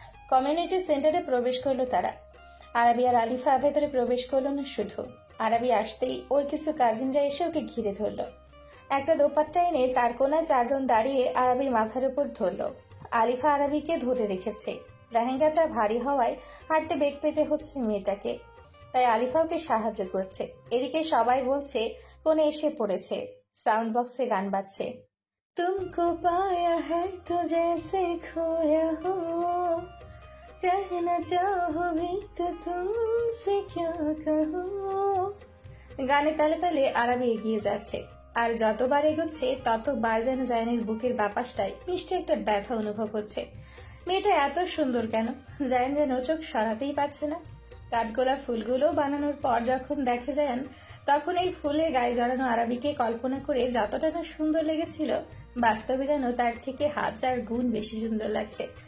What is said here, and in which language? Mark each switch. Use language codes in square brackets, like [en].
[bn] Community সেন্টারে প্রবেশ করলো তারা। আরাবি আর আলিফা ভেতরে প্রবেশ করলো না শুধু, আরাবি আসতেই ওর কিছু কাজিনরা এসে ওকে ঘিরে ধরলো। একটা দোপাট্টা এনে চার কোনায় চারজন দাঁড়িয়ে আরাবির মাথার উপর ধরলো। আলিফা আরাবিকে ধরে রেখেছে। লেহেঙ্গাটা ভারী হওয়ায় হাঁটতে বেগ পেতে হচ্ছে মেয়েটাকে, তাই আলিফা ওকে সাহায্য করছে। এদিকে সবাই বলছে কোনে এসে পড়েছে। সাউন্ড বক্সে গান বাজছে। [hi] तुमको पाया है तो जैसे खोया हो, कहना चाहो भी तो तुमसे क्या कहो। [bn] গানে তালে তালে আরাবি এগিয়ে যাচ্ছে, আর যতবার এগোচ্ছে ততবার যেন জায়ানের বুকের বাপাসটায় মিষ্টি একটা ব্যথা অনুভব হচ্ছে। মেয়েটা এত সুন্দর কেন? জায়ান যেন চোখ সরাতেই পারছে না। কাঠগোলাপ ফুলগুলো বানানোর পর যখন দেখে জায়ান, তখন এই ফুলে গায়ে জড়ানো আরাবিকে কল্পনা করে যতটা না সুন্দর লেগেছিল, বাস্তবে যেন তার থেকে 1000 গুণ বেশি সুন্দর লাগছে।